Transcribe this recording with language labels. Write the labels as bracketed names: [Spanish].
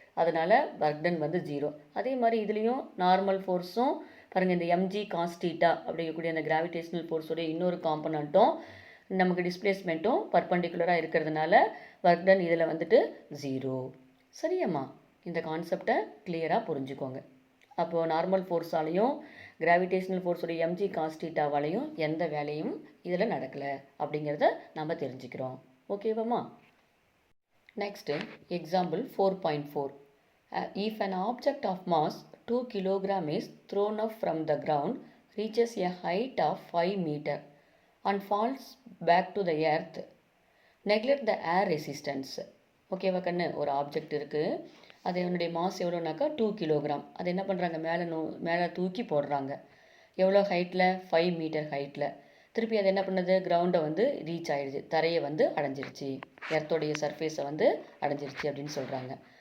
[Tamil] அதனால் work done வந்து 0. அதே மாதிரி இதுலேயும் நார்மல் ஃபோர்ஸும் பாருங்கள், இந்த எம்ஜி காஸ் தீட்டா அப்படிங்கக்கூடிய அந்த கிராவிடேஷனல் ஃபோர்ஸோடைய இன்னொரு காம்பனண்ட்டும் நமக்கு டிஸ்பிளேஸ்மெண்ட்டும் பர்பண்டிகுலராக இருக்கிறதுனால ஒர்க் டன் இதில் வந்துட்டு 0. சரியாம்மா? இந்த கான்செப்டை கிளியராக புரிஞ்சுக்கோங்க. அப்போது நார்மல் ஃபோர்ஸாலையும் கிராவிடேஷனல் ஃபோர்ஸோடைய எம்ஜி காஸ் தீட்டாவாலையும் எந்த வேலையும் இதில் நடக்கலை அப்படிங்கிறத நம்ம தெரிஞ்சுக்கிறோம். ஓகேவாம்மா? Next example 4.4. [English] If an object of mass 2 kg is thrown up from the ground, reaches a height of 5 meter and falls back to the earth, neglect the air resistance. [Tamil] ஓகேவா கண்ணு? ஒரு ஆப்ஜெக்ட் இருக்குது, அது என்னுடைய மாஸ் எவ்வளோனாக்கா 2 கிலோகிராம். அது என்ன பண்ணுறாங்க? மேலே தூக்கி போடுறாங்க. எவ்வளோ ஹைட்டில்? 5 மீட்டர் ஹைட்டில். திருப்பி அது என்ன பண்ணுது? கிரவுண்டை வந்து ரீச் ஆகிடுச்சு, தரையை வந்து அடைஞ்சிருச்சு, எர்த்தோடைய சர்ஃபேஸை வந்து அடைஞ்சிருச்சு அப்படின்னு சொல்கிறாங்க.